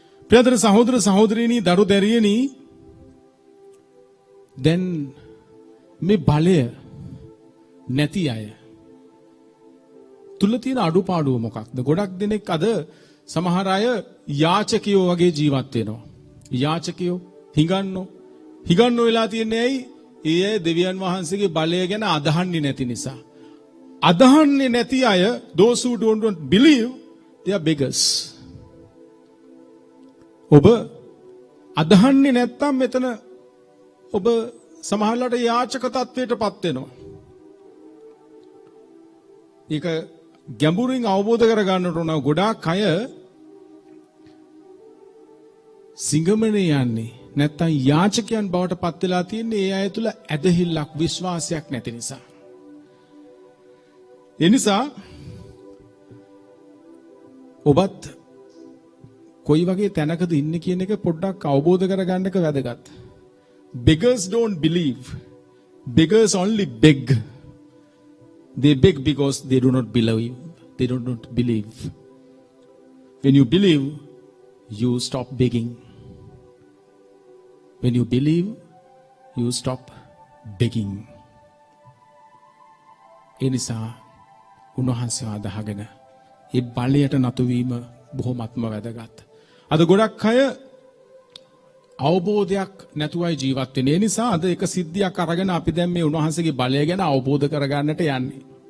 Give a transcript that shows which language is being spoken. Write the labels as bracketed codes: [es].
[si] ප්‍රියතර සහෝදර සහෝදරියනි දරු දැරියනි දැන් මේ බලය නැති අය තුල තියෙන අඩුපාඩුව මොකක්ද? ගොඩක් දෙනෙක් අද සමහර අය යාචකයෝ වගේ ජීවත් වෙනවා. යාචකයෝ හිඟන්නෝ වෙලා තියන්නේ ඇයි? ඒ අය දෙවියන් වහන්සේගේ බලය ගැන අදහන්නේ නැති නිසා. අදහන්නේ නැති අය, [en] those who don't believe, they are beggars. [si] ඔබ අදහන්නේ නැත්තම් මෙතන ඔබ සමහරවිට යාචක තත්වයටපත් වෙනවා. ඒක ගැඹුරින් අවබෝධ කරගන්නට ඕන. ගොඩාක් අය සිංගමනේ යන්නේ නැත්තම් යාචකයන් බවට පත් වෙලා තියෙන්නේ ඒ අය තුල ඇදහිල්ලක්, විශ්වාසයක් නැති නිසා. ඒ නිසා ඔබත් කොයි වගේ තැනකද ඉන්නේ කියන එක පොඩ්ඩක් අවබෝධ කරගන්න එක වැදගත්. [en] Beggars don't believe. Beggars only beg. They beg because they do not believe. They do not believe. When you believe, you stop begging. When you believe, you stop begging. [si] ඒ නිසා උන්වහන්සේ අදහගෙන ඒ බලයට නතු වීම බොහොමත්ම වැදගත්. අද ගොඩක් අය අවබෝධයක් නැතුවයි ජීවත් වෙන්නේ. ඒ නිසා අද එක සිද්ධියක් අරගෙන අපි දැන් මේ උන්වහන්සේගේ බලය ගැන අවබෝධ කරගන්නට යන්නේ.